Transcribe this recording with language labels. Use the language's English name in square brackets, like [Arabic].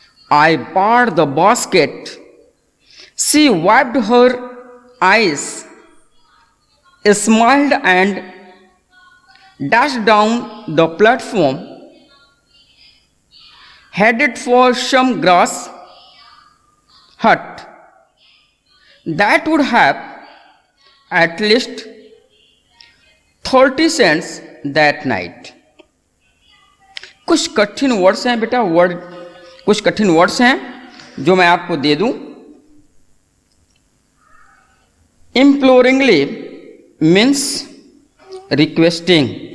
[English] I barred the basket. She wiped her eyes, smiled, and dashed down the platform, headed for some grass hut that would have at least 30 cents that night. [Hindi] कुछ कठिन words हैं बेटा, कुछ कठिन words हैं जो मैं आपको दे दूं. [English] Imploringly means requesting.